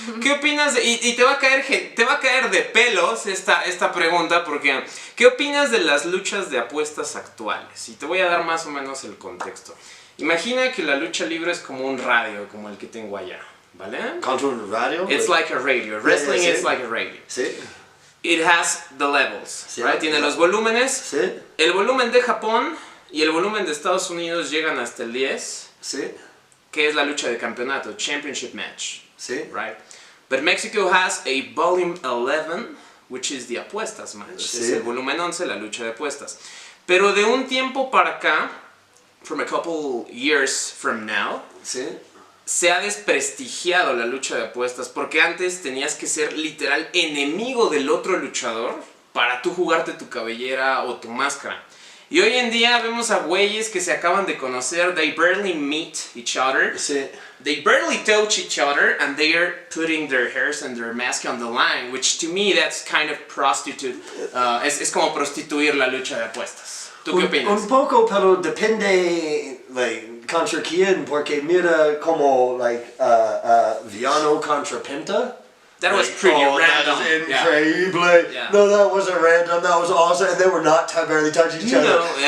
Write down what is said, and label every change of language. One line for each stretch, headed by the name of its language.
Spanish: ¿Qué opinas de, y te va a caer de pelos esta pregunta, porque ¿qué opinas de las luchas de apuestas actuales? Y te voy a dar más o menos el contexto. Imagina que la lucha libre es como un radio, como el que tengo allá, ¿vale? ¿Contra un radio?
English: It's like a radio. Wrestling is like a radio.
Spanish: Sí.
English: It has the levels, sí, right?
Spanish: Tiene los volúmenes. Sí. El volumen de Japón y el volumen de Estados Unidos llegan hasta el 10. Sí. Que es la lucha de campeonato,
English: championship match.
Spanish: Sí.
English: Right? But Mexico has a volume 11, which is the apuestas match.
Spanish: Sí. Es el volumen 11, la lucha de apuestas. Pero de un tiempo para acá,
English: from a couple years from now,
Spanish: sí, se ha desprestigiado la lucha de apuestas, porque antes tenías que ser literal enemigo del otro luchador para tú jugarte tu cabellera o tu máscara. Y hoy en día vemos a güeyes que se acaban de conocer,
English: they barely meet each other,
Spanish: sí,
English: they barely touch each other, and they are putting their hairs and their mask on the line, which to me that's kind of prostitute,
Spanish: es como prostituir la lucha de apuestas. ¿Tú qué opinas? Un poco, pero depende, contra quién, porque mira como, Viano contra Penta.
English: That was pretty random. That is increíble. Yeah. No, that wasn't random, that was awesome, and they were not barely touching each other.